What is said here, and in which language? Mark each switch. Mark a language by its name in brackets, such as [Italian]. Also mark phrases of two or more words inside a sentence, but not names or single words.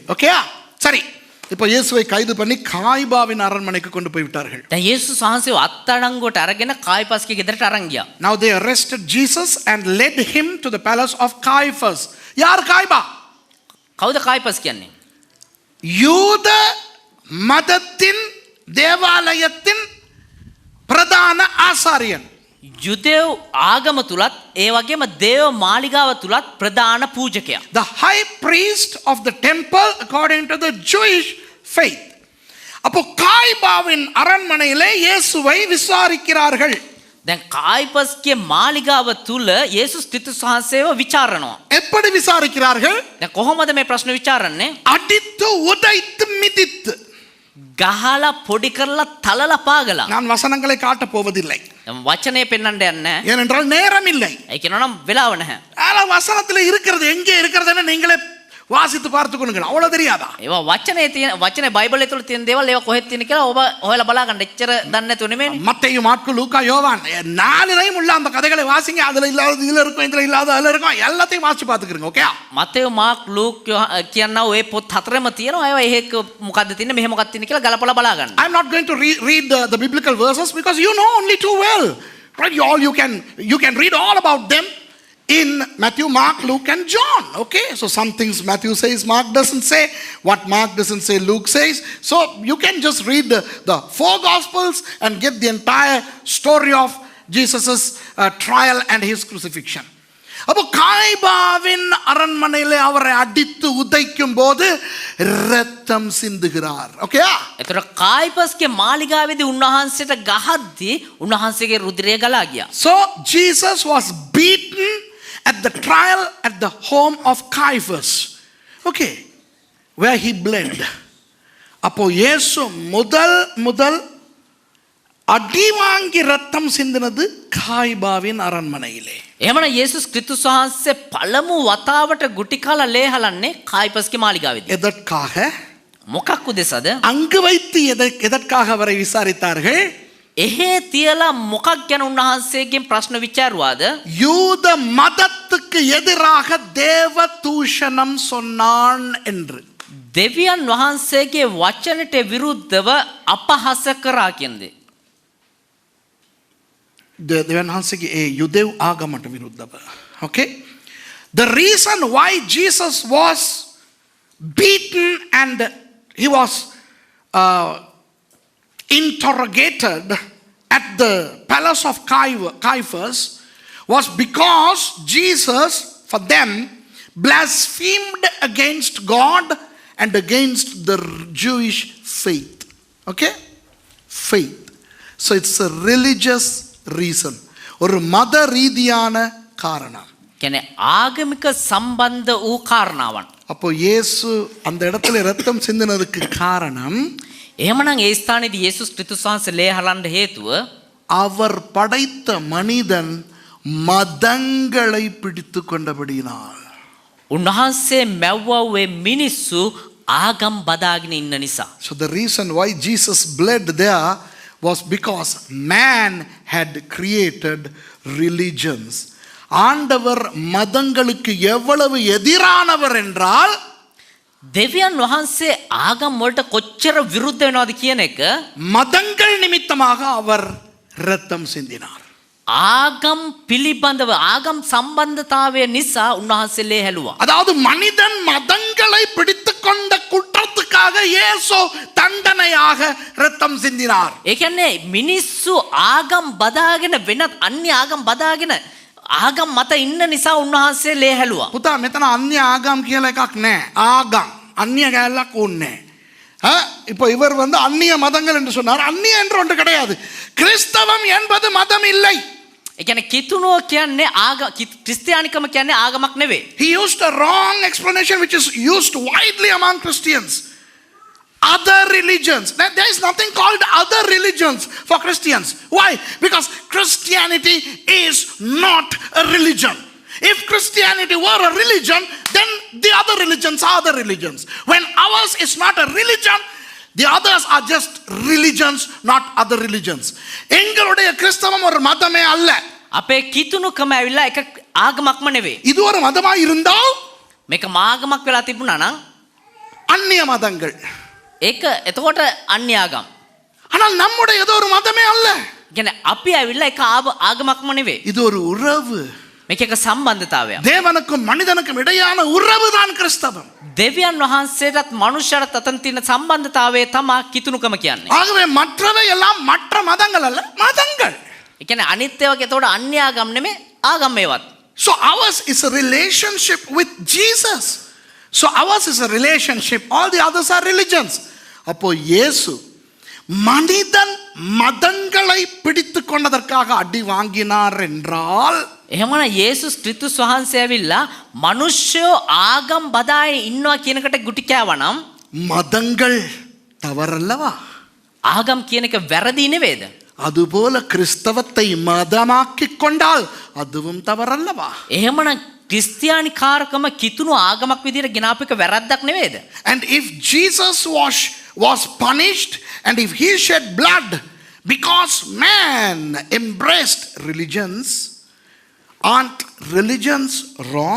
[Tamil] Okay? சரி. இப்போ இயேசுவை கைது பண்ணி காய்பாவின் அரண்மனைக்கு கொண்டு போய் விட்டார்கள். [Sinhala] දැන් යේසුස් වහන්සේව අත්අඩංගුවට අරගෙන කායිපස්ගේ ගෙදරට අරන් ගියා. [English] Now they arrested Jesus and led him to the palace of Caiaphas. [Tamil] யார் காய்பா? [Sinhala] කවුද කායිපස් කියන්නේ? [Tamil] யூத மதத்தின் தேவாலயத்தின் பிரதான ஆசாரியன். [Sinhala] යුදෙව් ආගම තුලත් ඒ වගේම දේව මාලිගාව තුලත් ප්‍රධාන පූජකයා. [English] The high priest of the temple according to the Jewish faith. [Tamil] அப்போ காய்பாவின் அரண்மனையிலே இயேசுவை விசாரிக்கிறார்கள். [Sinhala] දැන් කායිපස්ගේ මාලිගාව තුල යේසුස් ක්‍රිස්තුස් වහන්සේව විචාරනවා. [Tamil] எப்படி விசாரிக்கிறார்கள்? [Sinhala] දැන් කොහොමද මේ ප්‍රශ්න විචාරන්නේ? [Tamil] அடித்து உதைத்து மிதித்து. [Sinhala] ගහලා පොඩි කරලා තලලා පාගලා. [Tamil] நான் வசனங்களை காட்டப் போவதில்லை, [Sinhala] දැන් වචනේ පෙන්වන්න යන්නේ නැහැ. [Tamil] ஏனென்றால் நேரம் இல்லை. [Sinhala] ඒ කියනනම් වෙලාව නැහැ. [Tamil] ஆனா வசனத்துல இருக்கிறது எங்கே இருக்கிறதுன்னு நீங்களே வாசித்து பார்த்துக்கொள்ளுங்க. அவ்வளவு தெரியாதா? [Sinhala] ඒවා වචනේ තියෙන වචනේ බයිබලයේ තුල තියෙන දේවල් ඒවා කොහෙද තියෙන කියලා ඔබ හොයලා බලා ගන්න. එච්චර දන්නේ නැතුව නෙමෙයි. [Tamil] மத்தேயு, மாற்கு, லூக்கா, யோவான் 4லையும் உள்ள அந்த கதைகளை வாசிங்க. அதுல இல்லாத இதுல இருக்கும், இதுல இல்லாத அதுல இருக்கும், எல்லாத்தையும் வாசிச்சு பார்த்துக்கிறீங்க. ஓகே? [Sinhala] මතේයු මාක් ලූක් කියනවා ඔය පොත් හතරෙම තියෙනවා. ඒවා එහෙක මොකද්ද තියෙන්නේ මෙහෙ මොකක්ද තියෙන්නේ කියලා ගලපලා බලා ගන්න. [English] I'm not going to read the biblical verses because you know only too well. Right? You can read all about them in Matthew, Mark, Luke and John. Okay? So some things Matthew says, Mark doesn't say. What Mark doesn't say, Luke says. So you can just read the 4 Gospels and get the entire story of Jesus' trial and his crucifixion. [Tamil] அப்போ காய்பாவின் அரண்மனையிலே அவரை அடித்து உதைக்கும் போது இரத்தம் சிந்துகிறார். ஓகேயா? [Sinhala] ඒතර කායිපස්ගේ මාලිගාවේදී උන්වහන්සේට ගහද්දී උන්වහන්සේගේ රුධිරය ගලා ගියා. [English] So Jesus was beaten at the trial at the home of Caiaphas. Okay, where he bled. [Tamil] அப்போ இயேசு முதல் அடி வாங்கி ரத்தம் சிந்தினது காய்பாவின் அரண்மனையிலே. [Sinhala] එහෙමනම් යේසුස් ක්‍රිස්තුස් වහන්සේ පළමු වතාවට ගුටි කාලා ලේ හලන්නේ කායිපස්ගේ මාලිගාවේදී. [Tamil] எதற்காக? [Sinhala] මොකක් උදෙසද? [Tamil] அங்கு வைத்து எதற்காக அவரை விசாரித்தார்கள்? [Sinhala] එහෙ තියලා මොකක් ගැන උන්වහන්සේගෙන් ප්‍රශ්න විචාරුවාද? [Tamil] யூத மதத்துக்கு எதிராக தேவ தூஷணம் சொன்னான் என்று. [Sinhala] දෙවියන් වහන්සේගේ වචනට විරුද්ධව අපහාස කරා කියන්නේ. දෙවියන් වහන්සේගේ යුදෙව් ආගමට විරුද්ධව. [English] Okay? The reason why Jesus was beaten and he was interrogated at the palace of Caiaphas was because Jesus, for them, blasphemed against God and against the Jewish faith. Okay? Faith. So it's a religious reason. [Tamil] ஒரு மத ரீதியான காரணம். [Sinhala] කියන්නේ ආගමික සම්බන්ධ වූ කාරණාවන්. [Tamil] அப்போ இயேசு அந்த இடத்துல ரத்தம் சிந்தினதுக்கு காரணம் [Sinhala] එහෙමනම් ඒ ස්ථානයේදී යේසුස් ක්‍රිස්තුස් වහන්සේ ලේ හලන්න හේතුව [Tamil] அவர் படைத்த மனிதன் மதங்களை பிடித்து கொண்டபடியினால். [Sinhala] උන්වහන්සේ මැව්වවේ මිනිස්සු ආගම් බදාගෙන ඉන්න නිසා. [English] So the reason why Jesus bled there was because man had created religions. [Tamil] ஆண்டவர் மதங்களுக்கு எவ்வளவு எதிரானவர் என்றால் [Sinhala] දෙවියන් වහන්සේ ආගම් වලට කොච්චර විරුද්ධ වෙනවද කියන එක [Tamil] மதங்கள் நிமித்தமாக அவர் இரத்தம் சிந்தினார். [Sinhala] ආගම් පිළිබඳව ආගම් සම්බන්ධතාවය නිසා උන්වහන්සේ ලේ හැලුවා. [Tamil] அதாவது மனிதன் மதங்களை பிடித்துக் கொண்ட குற்றத்துக்காக இயேசு தண்டனையாக இரத்தம் சிந்தினார். [Sinhala] ඒ කියන්නේ මිනිස්සු ආගම් බදාගෙන වෙනත් අන්‍ය ආගම් බදාගෙන ආගම් මත ඉන්න නිසා උන්වහන්සේ ලේ හැලුවා. පුතා මෙතන අන්‍ය ආගම් කියලා එකක් නැහැ. ආගම් [Tamil] அந்நிய கேரளாக்கு ஒண்ணே. இப்போ இவர் அந்நிய மதங்கள் என்று சொன்னார். அந்நிய என்று ஒன்று கிடையாது. கிறிஸ்தவம் என்பது மதம் இல்லை. [Sinhala] ඒ කියන්නේ කිතුණුව කියන්නේ ආගම ක්‍රිස්තියානිකම කියන්නේ ආගමක් නෙවෙයි. [English] He used a wrong explanation which is used widely among Christians. Other religions. There is nothing called other religions for Christians. Why? Because Christianity is not a religion. If Christianity were a religion, then the other religions are other religions. When ours is not a religion, the others are just religions, not other religions. [Tamil] எங்களுடைய கிறிஸ்தவம் ஒரு மதமே அல்ல. [Sinhala] අපේ කිතුණුකම ඇවිල්ලා එක ආගමක්ම නෙවෙයි. [Tamil] இது ஒரு மதமா இருந்தால் [Sinhala] මේක මාගමක් වෙලා තිබුණා නම් [Tamil] அந்நிய மதங்கள். [Sinhala] ඒක එතකොට අන්‍ය ආගම්. [Tamil] ஆனால் நம்முடைய ஏதோ ஒரு மதமே அல்ல. [Sinhala] කියන්නේ අපි ඇවිල්ලා එක ආගමක්ම නෙවෙයි. [Tamil] இது ஒரு உறவு. [Sinhala] මේක එක සම්බන්ධතාවයක්. [Tamil] தேவனுக்கும் மனிதனுக்கும் இடையான உறவு தான் கிறிஸ்தவம். [Sinhala] දෙවියන් වහන්සේටත් මනුෂ්‍යරත් අතර තියෙන සම්බන්ධතාවය තමයි කිතුණුකම කියන්නේ. [Tamil] ஆகவே மற்றவை எல்லாம் மற்ற மதங்கள் அல்ல, மதங்கள். [Sinhala] ඒ කියන්නේ අනිත් ඒවාගේ එතකොට අන්‍ය ආගම් නෙමෙයි ආගම් මේවත්. [English] So ours is a relationship with Jesus. So ours is a relationship. All the others are religions. [Tamil] அப்போ இயேசு மனிதன் மதங்களை பிடித்து கொண்டதற்காக அடி வாங்கினார் என்றால் [Sinhala] එහෙමනම් යේසුස් ක්‍රිස්තුස් වහන්සේ ඇවිල්ලා මිනිස්සු ආගම් බදායේ ඉන්නවා කියනකට ගුටි කෑවනම් [Tamil] மதங்கள் தவறல்லவா? [Sinhala] ආගම් කියන එක වැරදි නෙවෙයිද? [Tamil] அதுபோல கிறிஸ்தவத்தை மதமாக்கிக் கொண்டால் அதுவும் தவறல்லவா? [Sinhala] එහෙමනම් ක්‍රිස්තියානි කාරකම කිතුණු ආගමක් විදිහට ගෙනාපු එක වැරද්දක් නෙවෙයිද? [English] And if Jesus was punished and if he shed blood because man embraced religions, aren't religions wrong?